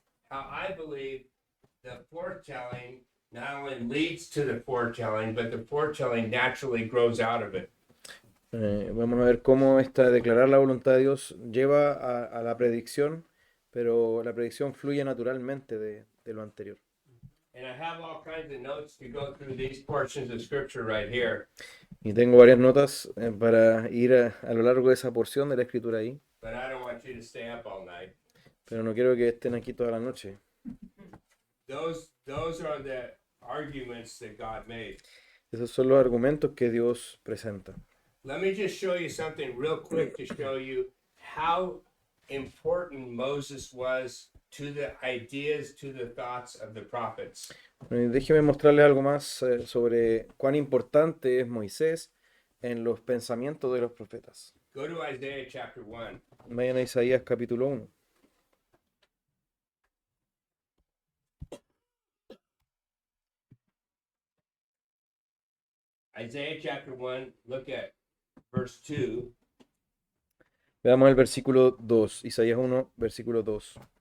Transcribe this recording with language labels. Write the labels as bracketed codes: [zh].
[en] how I believe the foretelling not only leads to the foretelling, but the foretelling naturally grows out of it. [es] vamos a ver cómo esta declarar la voluntad de Dios lleva a la predicción, pero la predicción fluye naturalmente de lo anterior. [en] And I have all kinds of notes to go through these portions of scripture right here, [es] Y tengo varias notas para ir a lo largo de esa porción de la escritura ahí, [en] but I don't want you to stay up all night. [es] pero no quiero que estén aquí toda la noche. [en] Those are the arguments that God made. [es] Esos son los argumentos que Dios presenta. [en] Let me just show you something real quick to show you how important Moses was to the ideas, to the thoughts of the prophets. [es] Déjeme mostrarles algo más sobre cuán importante es Moisés en los pensamientos de los profetas. [en] Go to Isaiah chapter 1. [es] Vayan a Isaías capítulo 1. [en] Isaiah chapter 1, look at verse 2. [es] Veamos el versículo 2, Isaías 1, versículo 2.